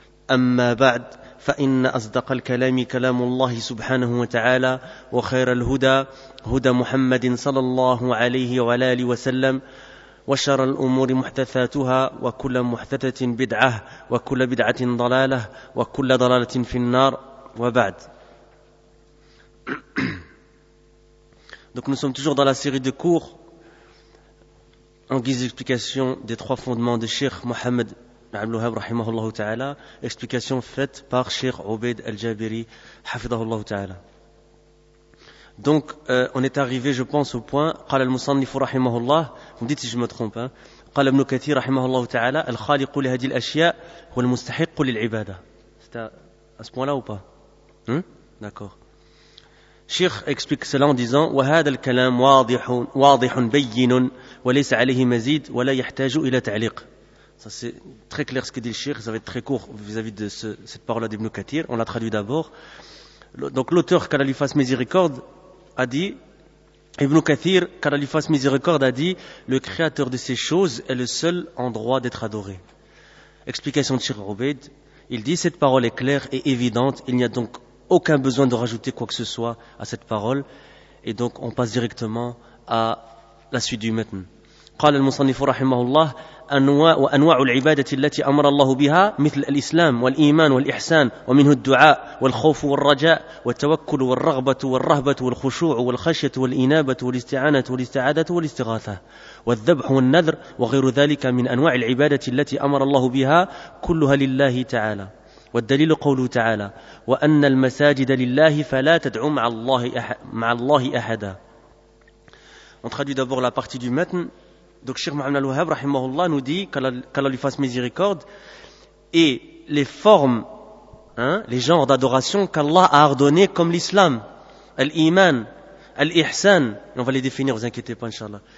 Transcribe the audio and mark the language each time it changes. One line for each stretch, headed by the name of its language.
Arabic: أما بعد، فإن أصدق الكلام كلام الله سبحانه وتعالى، وخير الهدى هدى محمد صلى الله عليه وعلى آله وسلم، وشر الأمور محدثاتها، وكل محدثة بدعة، وكل بدعة ضلالة، وكل ضلالة في النار، وبعد.
French: Donc nous sommes toujours dans la série de cours en guise d'explication des trois fondements de Cheikh Mohamed Abdel Wahhab
Arabic: rahimahullah ta'ala,
French: explication faite par Cheikh Obeid Al-Jabiri
Arabic: hafidhahullah ta'ala.
French: Donc, on est arrivé, je pense, au point,
Arabic: قال المصنف رحمه الله,
French: vous dites si je me trompe, hein,
Arabic: قال ابن كثير رحمه الله تعالى, الخالق لهذه الأشياء هو المستحق للعبادة.
French: C'est à ce point-là ou pas? D'accord. Cheikh explique cela en disant,
Arabic: وهذا الكلام واضح بين وليس عليه مزيد ولا يحتاج إلى تعليق.
French: Ça c'est très clair ce que dit le Cheikh, ça va être très court vis-à-vis de cette parole-là d'Ibn Kathir, on l'a traduit d'abord. Donc l'auteur, qu'Allah lui fasse miséricorde, a dit, Ibn Kathir, qu'Allah lui fasse miséricorde, a dit, le créateur de ces choses est le seul en droit d'être adoré. Explication de Cheikh Obeid, il dit, cette parole est claire et évidente, il n'y a donc aucun besoin de rajouter quoi que ce soit à cette parole, et donc on passe directement à la suite du matin.
Arabic: قال المصنف رحمه الله أنواع العبادة التي أمر الله بها مثل الإسلام والإيمان والإحسان ومنه الدعاء والخوف والرجاء والتوكل والرغبة والرهبة والخشوع والخشية والإنابة والاستعانة والاستعادة والاستغاثة والذبح والنذر وغير ذلك من أنواع العبادة التي أمر الله بها كلها لله تعالى والدليل قوله تعالى وأن المساجد لله فلا تدعوا مع الله أحدا.
French: On traduit d'abord la partie du matin. Donc Cheikh Mohamed Al-Wahhab rahimahullah nous dit, qu'Allah lui fasse miséricorde, et les formes, hein, les genres d'adoration qu'Allah a ordonné comme l'islam, l'iman, l'ihsan, on va les définir, vous inquiétez pas, inshallah.